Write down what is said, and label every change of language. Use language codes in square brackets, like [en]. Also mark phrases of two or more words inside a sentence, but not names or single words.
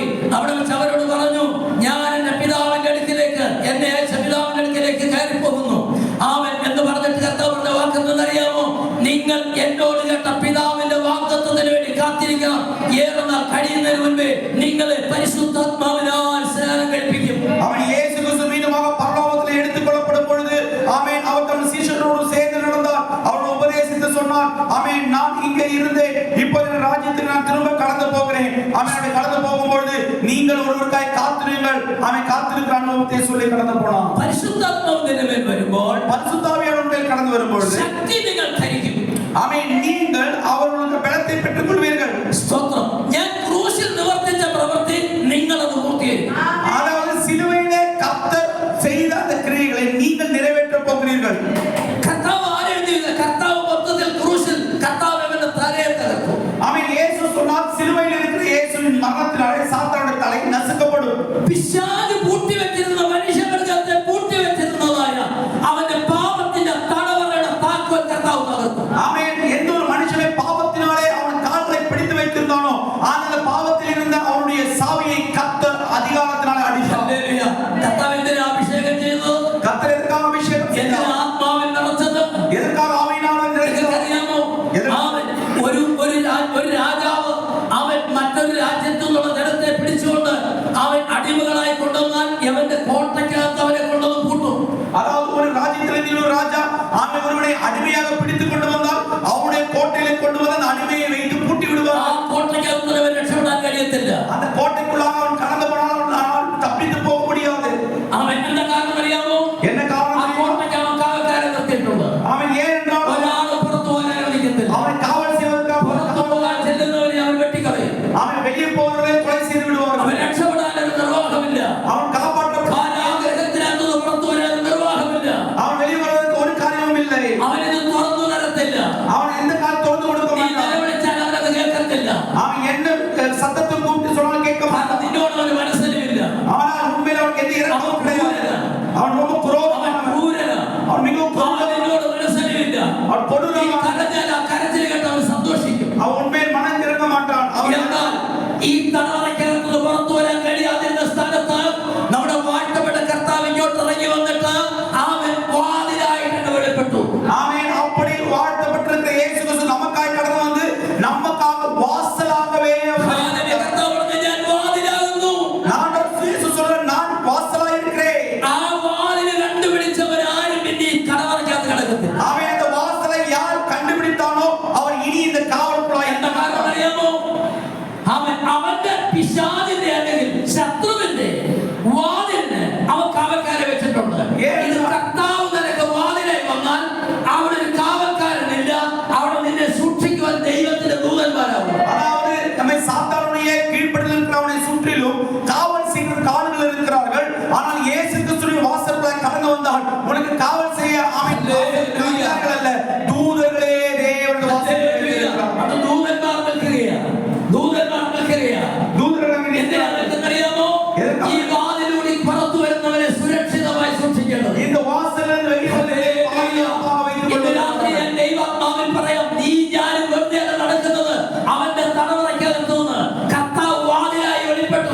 [ml] അവിടെ വെച്ച് അവരോട് പറഞ്ഞു, ഞാൻ എന്റെ പിതാവിന്റെ അടുക്കിലേക്ക്, എന്നെ അയച്ച പിതാവിന്റെ അടുക്കിലേക്ക് കയറിപ്പോകുന്നു. ആമേൻ എന്ന് പറഞ്ഞിട്ട് കർത്താവ് പറഞ്ഞ വാക്കെന്തെന്നറിയാമോ? നിങ്ങൾ എന്നോട് കേട്ട പിതാവിന്റെ വാഗ്ദത്തത്തിന് വേണ്ടി കാത്തിരിക്കണം. ഏറെ നാൾ കഴിയുന്നതിന് മുൻപേ നിങ്ങളെ പരിശുദ്ധാത്മാവിനാൽ സ്നാനം കഴിപ്പിക്കും. അവൻ യേശു ക്രിസ്തു വീണ്ടുமாக പരലോകത്തിൽ എടുത്തുകൊള്ളപ്പെടും [ta] பொழுது ஆமென் அவர் தம் சீஷரோடு சேர்ந்து நடந்தார். அவர் உபதேசித்து சொன்னார், ஆமென் நான் இங்கே இருந்தேன், இப்போ என் ராஜ்யத்துக்கு நான் திரும்ப கடந்து போகிறேன். ஆமென் அப்படி கடந்து போகும்போது நீங்கள் ஒருவருக்காய் காத்திருங்கள். ஆமென் காத்திருக்கிற அனுபவத்தை சொல்லி கடந்து போனார். [ml] പരിശുദ്ധാത്മാവിന്റെ മേൽ വരുമ്പോൾ, [ta] பரிசுத்தாவியானவர் மேல் கடந்து வரும்போது [ml] ശക്തി നിങ്ങൾ ധരിക്കും. [ta] ஆமென் நீங்கள் அவர்களுக்கு பலத்தை பெற்றுக் கொள்வீர்கள். [ml] സ്തോത്രം. ഞാൻ ക്രൂശിൽ നിവർത്തിച്ച പ്രവൃത്തി നിങ്ങൾ അത് പൂർത്തീകരിക്കും. [ta] அதாவது சிலுவையிலே கர்த்தர் செய்த அந்த கிரியைகளை நீங்கள் நிறைவேற்றப் போகிறீர்கள். [ml] കർത്താവ് ആരെഴുതിയത്? കർത്താവ് മൊത്തത്തിൽ ക്രൂശിൽ കർത്താവ് അവന്റെ തലയെ തകർത്തു. [ta] ஆமென். இயேசு சொன்னார், சிலுவையில் இருக்கிற இயேசுவின் மரணத்தினாலே சாத்தானுடைய தலை நசுக்கப்படும். [ml] പിശാച് പൂട്ടിവെച്ചിരുന്ന മനുഷ്യവർഗത്തെ പൂട്ടിവെച്ചിരുന്നതായ അവന്റെ പാപത്തിന്റെ തടവറയുടെ താക്കോൽ കർത്താവ് തകർത്തു. [ta] ஆமென். எந்த ஒரு மனுஷனை பாவத்தினாலே அவன் கால்களை பிடித்து வைத்திருந்தானோ அந்த பாவத்தில் இருந்த அவனுடைய சாவியை கர்த்தர் அதிகாரத்தினாலே அடித்தார். [ml] ഹല്ലേലൂയ. കർത്താവ് എന്തിനാ അഭിഷേകം ചെയ്തത്? [ta] கர்த்தர் எதற்காக அபிஷேகம் [ml] എന്തിനാ [ta] செய்தார்? [ml] ആത്മാവിൽ നിറച്ചത്? [ta] எதற்காக ஆவியினாலே நிறைந்தார்? [ml] അറിയാമോ? അവൻ ഒരു രാജാവ് അവൻ മറ്റൊരു രാജ്യത്തു നിന്നുള്ള ജനത്തെ പിടിച്ചുകൊണ്ട് അവൻ അടിമകളായി കൊണ്ടുവന്നാൽ അവന്റെ കോട്ടയ്ക്കകത്ത് അവരെ കൊണ്ടുവന്ന് പൂട്ടും. [ta] அதாவது ஒரு ராஜ்யத்தில் ஒரு ராஜா அவன் ஒருவனை அடிமையாக பிடித்துக் கொண்டு வந்தால் அவனுடைய கோட்டையிலே கொண்டு வந்து அந்த அடிமையை வைத்து பூட்டி ആ விடுவார். [ml] കോട്ടയ്ക്കകത്ത് അവൻ രക്ഷപ്പെടാൻ കഴിയത്തില്ല. [ta] அந்த கோட்டைக்குள்ளாக அவன் கடந்து போனால் தப்பித்து போக முடியாது. [ml] അവൻ എന്താ കാരണം അറിയാമോ? [ta] என்ன ആ காரணம்? [ml] കോട്ടയ്ക്ക് അവൻ കാവൽക്കാരെ നിർത്തിയിട്ടുണ്ട്. [ta] அவன் ஏன் என்றால் [ml] ഒരാൾ പുറത്തു പോകാൻ അനുവദിക്കത്തില്ല. [ta] அவனை காவல் செய்வதற்காக [ml] പുറത്തു പോകാൻ ചെല്ലുന്നവരെ അവൻ വെട്ടിക്കളയും. [ta] அவன் வெளியே போவதை கொலை செய்து விடுவார். [ml] അവൻ രക്ഷപ്പെടാൻ ഒരു നിർവാഹമില്ല. [ta] அவன் காப்பாற்றப்பட [ml] ആഗ്രഹത്തിനകത്ത് പുറത്തു വരാൻ നിർവാഹമില്ല. [ta] அவன் வெளியே வருவதற்கு ஒரு காரியமும் இல்லை. [ml] അവനിത് തുറന്നു തരത്തില്ല. [ta] அவன் எந்த காலம் திறந்து கொடுக்க [ml] നീ [ta] மாட்டான். [ml] നിലവിളിച്ചാൽ അവനത് കേൾക്കത്തില്ല. [ta] அவன் என்ன சத்தத்தை கூப்பிட்டு சொன்னாலும் கேட்க மாட்டான். [ml] കാരണം നിന്നോട് അവന് മനസ്സിലുമില്ല. [ta] ஆனால் உண்மையில் அவனுக்கு எந்த இரக்கமும் கிடையாது. அவன் ரொம்ப [ml] അവൻ [ta] குரோதமானவன். [ml] ക്രൂരനാ. [ta] அவன் மிகவும் [ml] അവൻ [ta] கொடூரமானவன். [ml] നിന്നോട് മനസ്സിലുമില്ല. [ta] அவன் [ml] നീ [ta] கொடூரமானவன். [ml] കരഞ്ഞാൽ ആ കരച്ചിൽ കേട്ട് അവൻ സന്തോഷിക്കും. [ta] அவன் உண்மையில் மனம் திறக்க மாட்டான். அவன் [ml] എന്നാൽ ഈ തടവറയ്ക്കകത്ത് പുറത്തു വരാൻ കഴിയാതിരുന്ന സ്ഥാനത്ത് നമ്മുടെ വാഴ്ത്തപ്പെട്ട കർത്താവ് ഇങ്ങോട്ട് ഇറങ്ങി വന്നിട്ട് അവൻ വാതിലായിട്ട് വെളിപ്പെട്ടു. [ta] ஆமென். அப்படி வாழ்த்தப்பட்டிருக்கிற இயேசு கிறிஸ்து நமக்காய் கடந்து வந்து நமக்காக வாசலாகவே [ml] അതിന്റെ കർത്താവ് പറഞ്ഞു, ഞാൻ വാതിലാകുന്നു. [ta] நான் இயேசு சொல்ற நான் வாசலாய் இருக்கிறேன். [ml] ആ വാതിൽ കണ്ടുപിടിച്ചവരാരും പിന്നെ ഈ കടവറയ്ക്കകത്ത് കിടക്കത്തില്ല. [ta] அவன் அந்த வாசலை யார் கண்டுபிடித்தானோ அவர் இனி இந்த காவலுக்குள்ளாய் [ml] എന്താ കാരണം അറിയാമോ? അവന്റെ പിശാചിന്റെ അല്ലെങ്കിൽ ശത്രുവിന്റെ വാതിലിന് അവൻ കാവൽക്കാരെ വെച്ചിട്ടുണ്ട്. ഇത് കർത്താവ് നിനക്ക് വാതിലായി വന്നാൽ അവിടെ ഒരു കാവൽക്കാരനില്ല. അവിടെ നിന്നെ സൂക്ഷിക്കുവാൻ ദൈവത്തിന്റെ ദൂതന്മാരാവും. [ta] அதாவது நம்மை சாத்தானுடைய கீழ்ப்படியில் இருக்கிறவனை சுற்றிலும் காவல் செய்கிற காவல்கள் இருக்கிறார்கள். ஆனால் இயேசு கிறிஸ்துவின் வாசலுக்குள்ளாய் கடந்து வந்தால் உனக்கு காவல் செய்ய காவல்காரர்கள் அல்ல, தூதர்களே தேவனுடைய வாசலுக்குள்ளே இருக்கிறார்கள். [ml] അത് ദൂതന്മാർ നിൽക്കുകയാണ്. ദൂതന്മാർ നിൽക്കുകയാണ്. [ta] தூதர்கள் அங்கே [ml] എന്തിനാ [ta] நிற்கிறார்கள். [ml] നിൽക്കുന്നറിയാമോ? ഈ വാതിലൂടെ പുറത്തു വരുന്നവരെ സുരക്ഷിതമായി സൂക്ഷിക്കേണ്ടത്. [ta] இந்த வாசலில் வெளியே பாதுகாப்பாக வைத்துக் [ml] ഇന്ന് രാത്രി [ta] கொள்ளுங்கள். [ml] ഞാൻ ദൈവാത്മാവിൽ പറയാം, നീ ഞാനും വെറുതെ നടക്കുന്നത് അവന്റെ തടവറയ്ക്കകത്ത് നിന്ന് കർത്താവ് വാതിലായി വെളിപ്പെട്ടു.